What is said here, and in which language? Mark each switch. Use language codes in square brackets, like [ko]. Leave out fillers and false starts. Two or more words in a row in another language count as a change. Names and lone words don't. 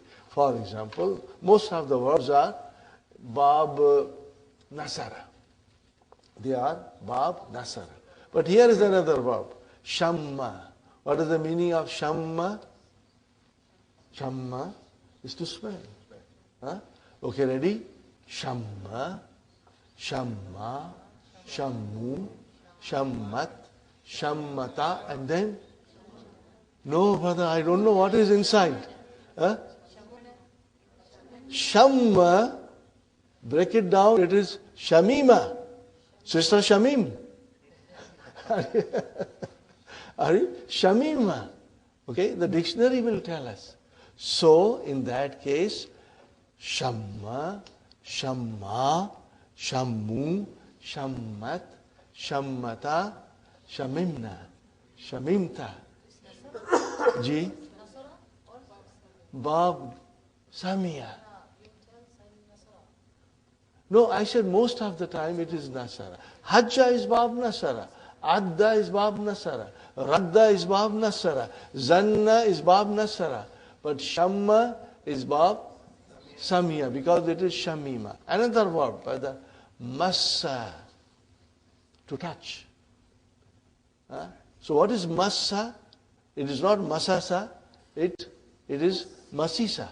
[en] For example, most of the verbs are [ar] باب نصر. [en] They are [ar] باب نصر. [en] But here is another verb, shamma. What is the meaning of shamma? Shamma is to smell. Okay, ready? [ar] شَمَّ، شَمَّا، شَمُّوا، شَمَّتْ، شَمَّتَا, [en] and then? No, brother, I don't know what is inside. Shamma, break it down, it is shamima. Sister Shamim. Are you? Shamima. Okay, the dictionary will tell us. So, in that case, [ar] شَمَّ، شَمَّا، شَمُّوا، شَمَّتْ، شَمَّتَا، شَمِمْنَا، شَمِمْتَ. Ji? باب سمع. [en] No, I said most of the time it is Nasara. Hajja is [ar] باب نصر. [en] Adda is [ar] باب نصر. [en] Radda is [ar] باب نصر. [en] Zanna is [ar] باب نصر. [en] But Shamma is [ar] باب سمع [en] because it is Shamima. Another verb, brother, Massa, to touch. So what is Massa? It is not Masasa, it is Masisa.